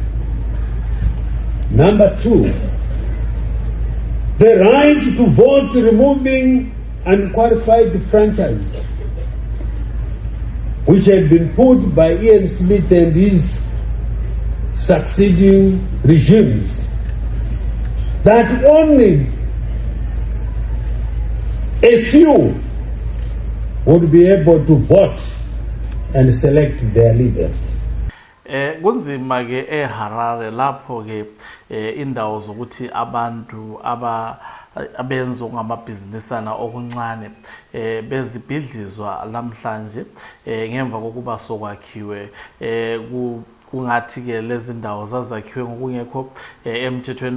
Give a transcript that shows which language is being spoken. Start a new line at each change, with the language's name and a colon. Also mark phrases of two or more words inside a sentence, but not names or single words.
English: Number two, the right to vote removing unqualified franchise, which had been put by Ian Smith and his succeeding regimes, that only a few would be able to vote and select their leaders.
North Ndebele: Kunzima ke eHarare lapho ke indawo zokuthi abantu abenza ngamabhizinisana okuncane bezibhidlizwa namhlanje ngemva kokuba sokwakhiwe kungathi ke lezi ndawo zazakhiwe ngokungekho emthethweni.